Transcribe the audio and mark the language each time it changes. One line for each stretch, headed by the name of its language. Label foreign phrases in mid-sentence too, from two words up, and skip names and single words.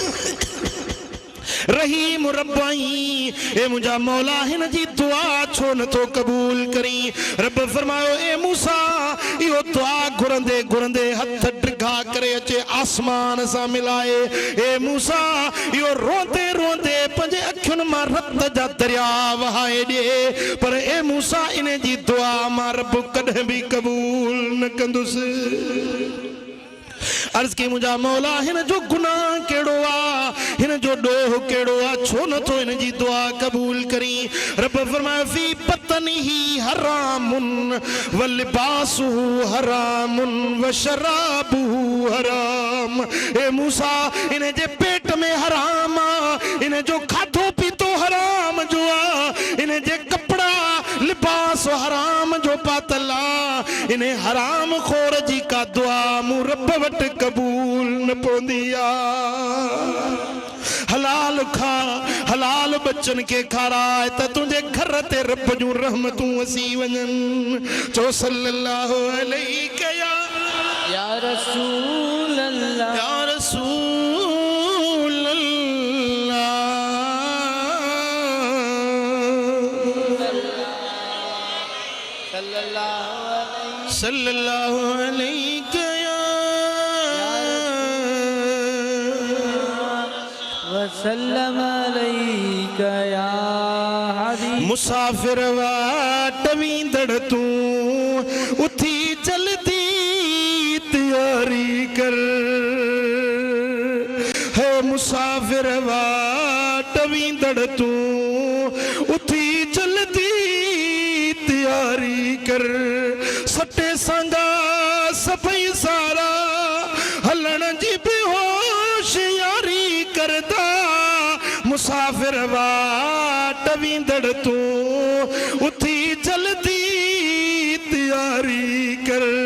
Sindhi: रहीम रब्बाई ए मुझा मौला हिन जी दुआ छो नथो कबूल करी रब फरमायो ए मूसा इहो दुआ घुरंदे घुरंदे हथ ड्रिघा करे अचे आसमान सां मिलाए ए मूसा इहो रोंदे रोंदे पंहिंजे अखियुनि मां रत जा दरिया वहाए ॾे पर ए मूसा इन जी दुआ मां रब कॾहिं बि कबूल न कंदुसि अर्ज की मुझा मौला हिन जो गुनाह केड़ो आ हिन जो डोह केड़ो आ छो न तो इन जी दुआ कबूल करी रब फरमाया
Arabic: في بطنه حرام و لباسه حرام و شرابه حرام
Sindhi: ए मूसा इन जे पेट में हराम आ इन जो खाधो पीतो हराम जो आ इन जे कपड़ा लिबास हराम जो पातला इन हराम खोर जी का दुआ मु रब वट कबूल न पौंदी आ हलाल खा हलाल बच्चन के खाराए त तुझे घर ते रब जूं रहमतूं असी वञन चो
Arabic: صلى الله عليه يا رسول الله يا رسول الله صلى الله عليه وسلم عليك يا حبيب.
Sindhi: मुसाफिर वाट वींदड़ तू उठी चलती तैयारी कर है मुसाफिर वाट वींदड़ तू उठी चलती तैयारी कर सटे संगा सफाई सारा हलण जी बेहोश यारी करदा मुसाफिर वाट वींदड़ तू उठी चलती तैयारी कर